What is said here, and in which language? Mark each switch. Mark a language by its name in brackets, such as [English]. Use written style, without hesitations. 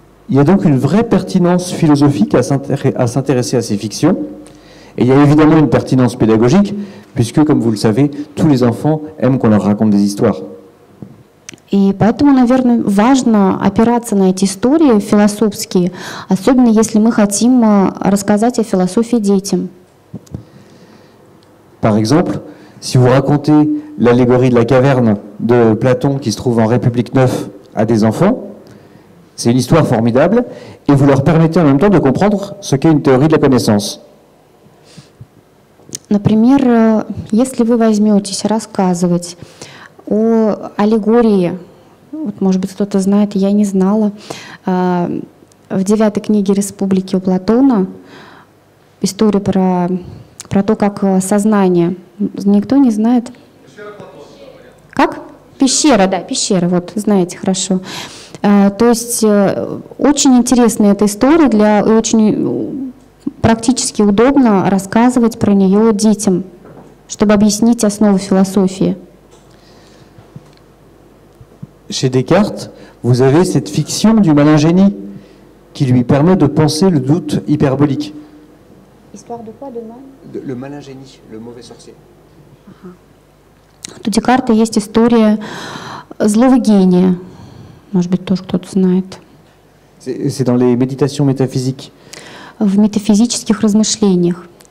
[French] Il y a donc une vraie pertinence philosophique à s'intéresser à ces fictions. Et il y a évidemment une pertinence pédagogique, puisque, comme vous le savez, tous les enfants aiment qu'on leur raconte des histoires. [Russian] И поэтому, наверное, важно опираться на эти истории философские, особенно если мы хотим рассказать о философии детям. [French] Par exemple, si vous racontez l'allégorie de la caverne de Platon qui se trouve en République 9 à des enfants, c'est une histoire formidable et vous leur permettez en même temps de comprendre ce qu'est une théorie de la connaissance. [Russian] Например, если вы возьметесь рассказывать о аллегории, вот, может быть, кто-то знает, я не знала, в 9 книге «Республики» у Платона история про то, как сознание. Никто не знает? Как? Пещера, да, пещера, вот, знаете хорошо. То есть очень интересная эта история, и очень практически удобно рассказывать про нее детям, чтобы объяснить основы философии. [French] Chez Descartes, vous avez cette fiction du malin génie qui lui permet de penser le doute hyperbolique. Histoire de quoi, Le malin génie, le mauvais sorcier. [Russian] У Декарта есть история злого гения. Может быть, тоже кто-то знает. [French] C'est dans les méditations métaphysiques. [Russian] В метафизических размышлениях.